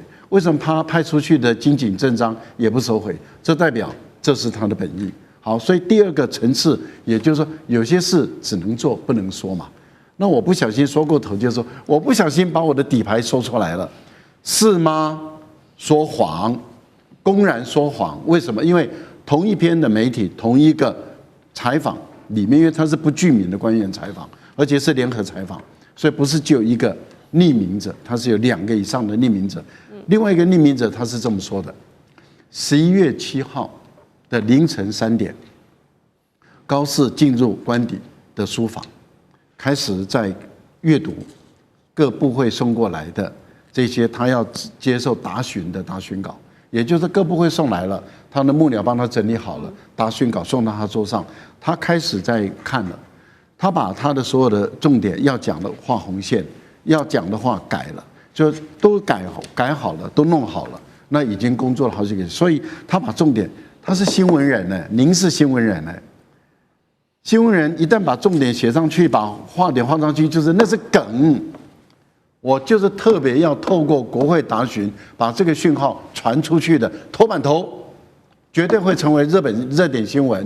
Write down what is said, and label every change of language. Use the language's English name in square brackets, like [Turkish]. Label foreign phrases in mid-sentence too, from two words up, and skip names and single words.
[Chinese] 為什麼他派出去的金井正章也不收回？這代表這是他的本意。好，所以第二個層次，也就是說，有些事只能做不能說嘛。那我不小心說過頭，就是說我不小心把我的底牌說出來了，是嗎？說謊，公然說謊。為什麼？因為同一篇的媒體，同一個採訪裡面，因為他是不具名的官員採訪，而且是聯合採訪。所以不是只有一個匿名者，他是有2個以上的匿名者。另外一個匿名者他是這麼說的：11月7號的凌晨3點，高市進入官邸的書房，開始在閱讀各部會送過來的這些他要接受答詢的答詢稿，也就是各部會送來了，他的幕僚幫他整理好了答詢稿送到他桌上，他開始在看了。他把他的所有的重點要講的畫紅線， 要講的話改了，就都改好了，都弄好了。那已經工作了好幾個月，所以他把重點，他是新聞人呢，您是新聞人呢。新聞人一旦把重點寫上去，把話點放上去，就是那是梗。我就是特別要透過國會答詢，把這個訊號傳出去的頭版頭，絕對會成為日本熱點新聞。